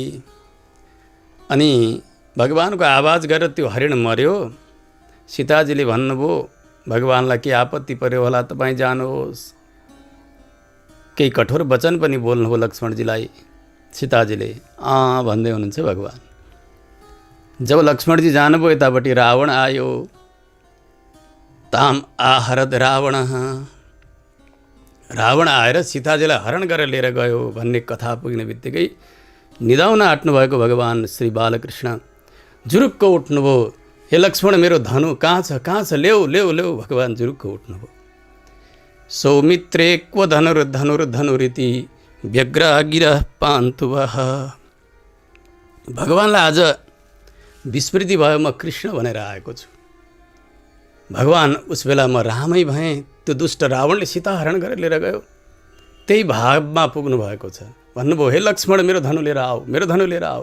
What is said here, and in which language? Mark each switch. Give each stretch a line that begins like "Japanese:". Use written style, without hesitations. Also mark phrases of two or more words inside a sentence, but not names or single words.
Nepali: अनि भगवानको आवाज गरेर त्यो हरिण मर्यो। सीताजीले भन्नुभयो भगवानलाई के आपत्ति पर्यो होला, तपाईँ जानुहोस्। केही कठोर वचन पनि बोल्नुभयो लक्ष्मणजीलाई। सीताजीले भन्दै हुनुहुन्छ भगवान्। जब लक्ष्मणजी जानुभयो यतापट्टि रावण आयो। ताम आहरद रावण। रावण आएर सीताजीलाई हरण गरेर लिएर गयो भन्ने कथा पुग्ने बित्तिकै निदाउन आँट्नु भएको भगवान् श्री बालकृष्ण जुरुक्क उठ्नुभयो। हे लक्ष्मण, मेरो धनु कहाँ छ, ल्याऊ ल्याऊ ल्याऊ। भगवान् जुरुक्क उठ्नुभयो।
Sanskrit: सौमित्रे क्व धनुर्धनुरिति व्यग्र गिरह पान्तुवः।
Nepali: भगवान्लाई आज विस्मृति भयो, म कृष्ण भनेर आएको छु। भगवान् उस बेला म रामै भएँ। त्यो दुष्ट रावणले सीता हरण गरेर लिएर गयो। त्यही भावमा पुग्नु भएको छ। भन्नुभयो हे लक्ष्मण, मेरो धनु लिएर आऊ, मेरो धनु लिएर आऊ।